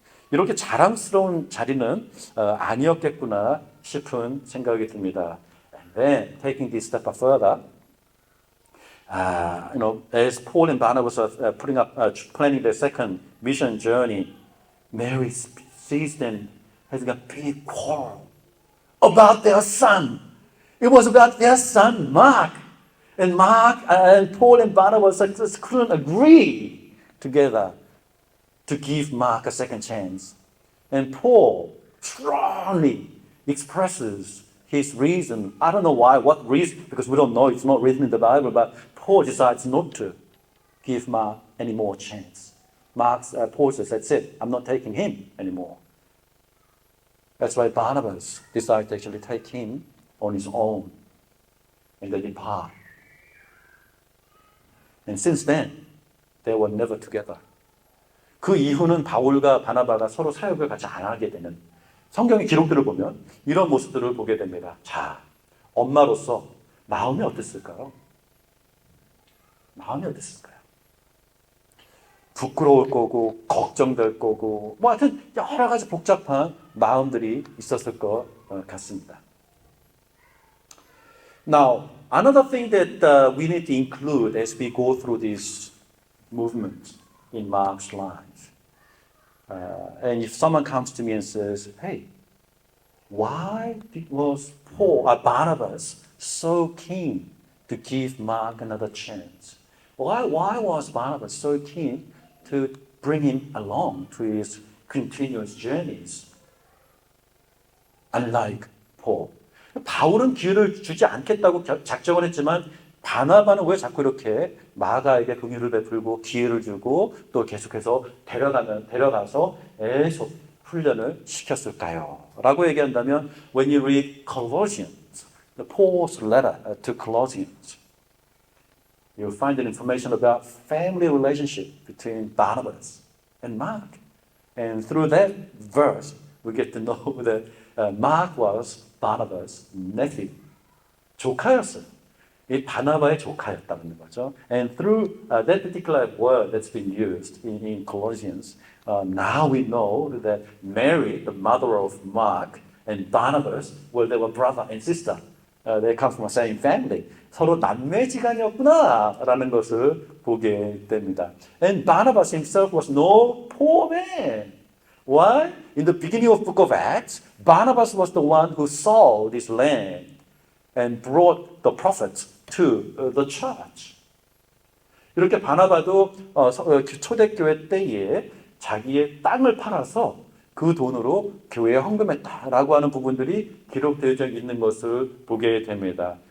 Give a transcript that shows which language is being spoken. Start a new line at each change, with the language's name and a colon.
Korean: 이렇게 자랑스러운 자리는 아니었겠구나 싶은 생각이 듭니다.
English: And then taking this step further. As Paul and Barnabas are planning their second mission journey, Mary sees them having a big quarrel about their son. It was about their son, Mark. And Mark and Paul and Barnabas just couldn't agree together to give Mark a second chance. And Paul strongly expresses his reason. I don't know why, what reason, because we don't know, it's not written in the Bible, but Paul decides not to give Mark any more chance. Paul says, that's it, I'm not taking him anymore. That's why Barnabas decided to actually take him on his own and they depart. And since then, they were never together.
Korean: 그 이후는 바울과 바나바가 서로 사역을 같이 안 하게 되는 성경의 기록들을 보면 이런 모습들을 보게 됩니다. 자, 엄마로서 마음이 어땠을까요? 마음이 어땠을까요? 부끄러울 거고 걱정될 거고 뭐 하여튼 여러 가지 복잡한 마음들이 있었을 것 같습니다.
English: Now, another thing that we need to include as we go through this movement in Mark's life. And if someone comes to me and says, hey, why was Barnabas so keen to give Mark another chance? Why was Barnabas so keen to bring him along to his continuous journeys? Unlike Paul.
Korean: 바울은 기회를 주지 않겠다고 작정을 했지만 바나바는 왜 자꾸 이렇게 마가에게 긍휼을 베풀고 기회를 주고 또 계속해서 데려가서 계속 훈련을 시켰을까요? 라고 얘기한다면
English: when you read Colossians, Paul's letter to Colossians, you'll find information about family relationship between Barnabas and Mark. And through that verse, we get to know that Mark was Barnabas' nephew.
Korean: 조카였어요. 이 바나바의 조카였다는 거죠.
English: And through that particular word that's been used in Colossians, now we know that Mary, the mother of Mark, and Barnabas, well, they were brother and sister. They come from the same family.
Korean: 서로 남매지간이었구나라는 것을 보게 됩니다.
English: And Barnabas himself was no poor man. Why? In the beginning of the book of Acts, Barnabas was the one who sold his land and brought the prophets to the church.
Korean: 이렇게 바나바도 초대교회 때에 자기의 땅을 팔아서 그 돈으로 교회에 헌금했다라고 하는 부분들이 기록되어 있는 것을 보게 됩니다.